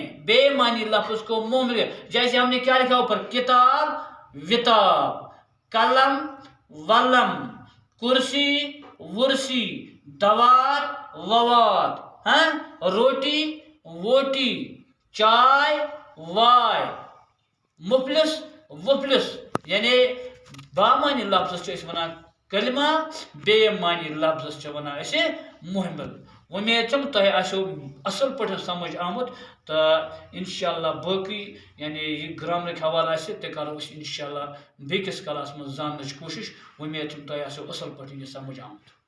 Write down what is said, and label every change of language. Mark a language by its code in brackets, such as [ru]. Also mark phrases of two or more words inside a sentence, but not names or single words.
[ur] بے معنی لفظ کو محمل جیسے ہم نے کیا لکھا اوپر کتاب وتاب قلم ولم کرسی ورسی دوات ووات ہاں روٹی ووٹی چائے وائے مفلس وفلس یعنی [ks] بامانی لفظ ونان کلمہ بے معنی لفظ ونان اسے محمل. امید چھم تہ آسو اصل پہ سمجھ آمت تو [ar] انشاءاللہ [ks] باقی یعنی یہ گرامرک حوالہ آسہ تہ کرو [ar] انشاءاللہ [ks] بیکس کلاس من زاننچ کوشش. امید چھم تہ آسو اصل پہ یہ سمجھ آمت.